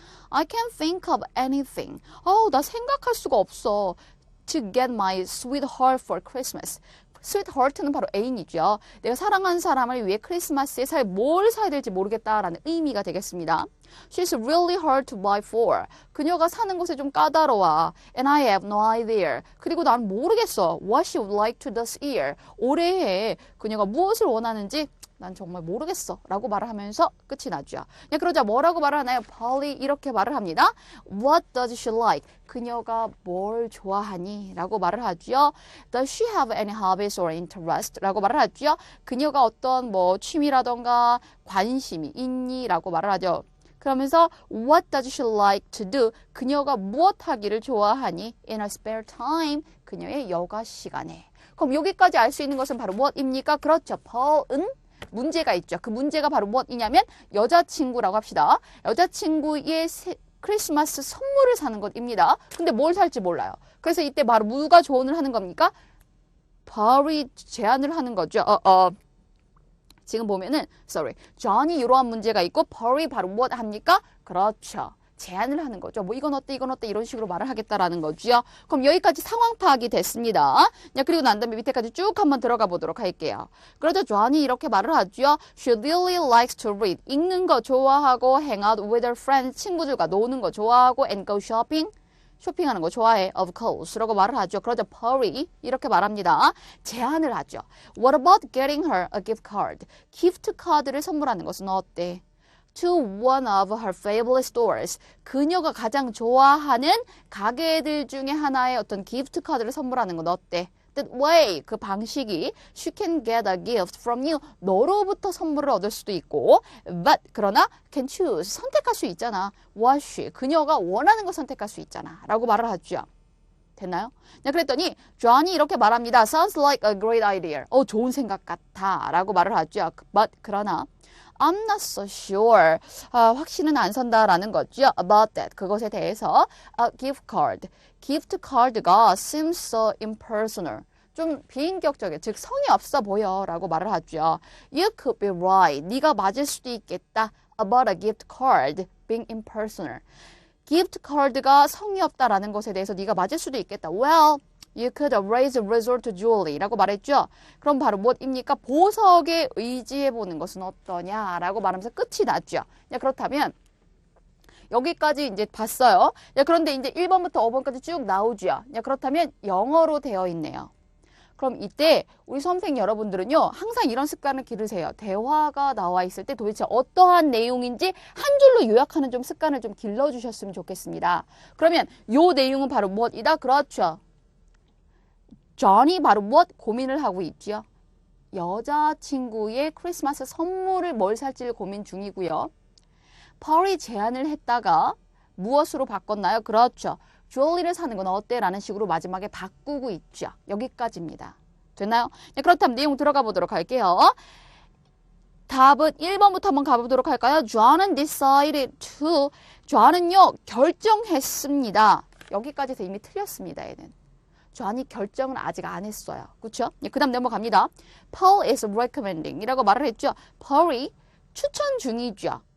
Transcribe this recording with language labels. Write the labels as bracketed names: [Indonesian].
[English] I can't think of anything. [Korean] 나 생각할 수가 없어. [English] To get my sweetheart for Christmas. [Korean] sweetheart는 바로 애인이죠. 내가 사랑하는 사람을 위해 크리스마스에 뭘 사야 될지 모르겠다라는 의미가 되겠습니다. [English] She's really hard to buy for. [Korean] 그녀가 사는 것에 좀 까다로워. [English] And I have no idea. [Korean] 그리고 난 모르겠어. [English] What she would like to this year. [Korean] 올해에 그녀가 무엇을 원하는지 난 정말 모르겠어 라고 말을 하면서 끝이 나죠. 그러자 뭐라고 말을 하나요? Polly 이렇게 말을 합니다. [English] What does she like? [Korean] 그녀가 뭘 좋아하니? 라고 말을 하죠. [English] Does she have any hobbies or interest? [Korean] 라고 말을 하죠. 그녀가 어떤 취미라던가 관심이 있니? 라고 말을 하죠. [English] 그러면서 What does she like to do? [Korean] 그녀가 무엇 하기를 좋아하니? [English] In her spare time. [Korean] 그녀의 여가 시간에. 그럼 여기까지 알 수 있는 것은 바로 무엇입니까? 그렇죠. Paul은 문제가 있죠. 그 문제가 바로 무엇이냐면 여자친구라고 합시다. 여자친구의 크리스마스 선물을 사는 것입니다. 근데 뭘 살지 몰라요. 그래서 이때 바로 누가 조언을 하는 겁니까? Paul이 제안을 하는 거죠. 지금 보면은 존이 이러한 문제가 있고 Paul이 바로 무엇 합니까? 그렇죠. 제안을 하는 거죠. 이건 어때 이런 식으로 말을 하겠다라는 거죠. 그럼 여기까지 상황 파악이 됐습니다. 그리고 난 다음에 밑에까지 쭉 한번 들어가 보도록 할게요. 그러자 존이 이렇게 말을 하죠. [English] She really likes to read. [Korean] 읽는 거 좋아하고 [English] hang out with her friends. [Korean] 친구들과 노는 거 좋아하고 [English] and go shopping. [Korean] 쇼핑하는 거 좋아해. [English] Of course. [Korean] 라고 말을 하죠. 그러자 Paul이 이렇게 말합니다. 제안을 하죠. [English] What about getting her a gift card? [Korean] 기프트 카드를 선물하는 것은 어때? [English] To one of her favorite stores. [Korean] 그녀가 가장 좋아하는 가게들 중에 하나의 어떤 기프트 카드를 선물하는 건 어때? [English] That way, [Korean] 그 방식이 [English] she can get a gift from you. [Korean] 너로부터 선물을 얻을 수도 있고 but 그러나 [English] can choose. [Korean] 선택할 수 있잖아. [English] What she. [Korean] 그녀가 원하는 거 선택할 수 있잖아. 라고 말을 하죠. 됐나요? 그랬더니 존이 이렇게 말합니다. [English] Sounds like a great idea. [Korean] 좋은 생각 같아. 라고 말을 하죠. [English] But 그러나 I'm not so sure. [Korean] 확신은 안 선다라는 거죠. [English] About that. [Korean] 그것에 대해서 gift card. [English] gift card가 seems so impersonal. [Korean] 좀 비인격적이야. 즉 성의 없어 보여 라고 말을 하죠. [English] You could be right. [Korean] 네가 맞을 수도 있겠다. [English] About a gift card being impersonal. [Korean] gift card가 성의 없다라는 것에 대해서 네가 맞을 수도 있겠다. [English] Well, you could always resort to jewelry [Korean] 라고 말했죠. 그럼 바로 무엇입니까? 보석에 의지해보는 것은 어떠냐라고 말하면서 끝이 났죠. 그렇다면 여기까지 이제 봤어요. 그런데 이제 1번부터 5번까지 쭉 나오죠. 그렇다면 영어로 되어 있네요. 그럼 이때 우리 수험생 여러분들은요. 항상 이런 습관을 기르세요. 대화가 나와 있을 때 도대체 어떠한 내용인지 한 줄로 요약하는 좀 습관을 좀 길러주셨으면 좋겠습니다. 그러면 요 내용은 바로 무엇이다? 그렇죠. 존이 바로 무엇 고민을 하고 있죠? 여자친구의 크리스마스 선물을 뭘 살지를 고민 중이고요. 펄이 제안을 했다가 무엇으로 바꿨나요? 그렇죠. 주얼리를 사는 건 어때? 라는 식으로 마지막에 바꾸고 있죠. 여기까지입니다. 됐나요? 그렇다면 내용 들어가 보도록 할게요. 답은 1번부터 한번 가보도록 할까요? [English] 존은 decided to. [Korean] 존은요 결정했습니다. 여기까지도 이미 틀렸습니다. 얘는. 존이 결정을 아직 안 했어요. 그렇죠? 그 다음 넘어갑니다. [English] Paul is recommending [Korean] 이라고 말을 했죠. Paul이 추천 중이죠.